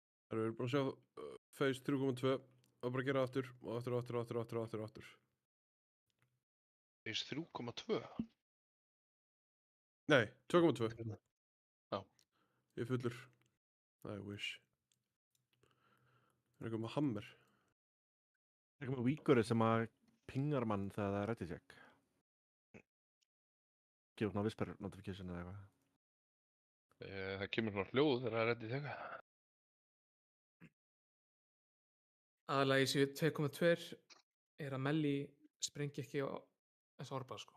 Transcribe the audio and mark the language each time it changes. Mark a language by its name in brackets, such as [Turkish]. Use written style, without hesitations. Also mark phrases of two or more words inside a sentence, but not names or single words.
[Icelandic] Við erum búin að sjá Phase 3.2 og bara gera aftur og aftur og aftur og aftur og aftur og aftur og aftur. Phase 3.2? Nei, 2.2. Já. Ég er fullur. [English] I wish. [Icelandic] Það er eitthvað með hammer. Eitthvað með víkurinn sem að pingar mann þegar það er [English] ready check. [Icelandic] Gefur svona [English] whisper notification [Icelandic] eða eitthvað. Það kemur svona hljóð þegar það er ready þegar. Aðalega í síðu 2.2 er að Melli springi ekki á þessu orba, sko.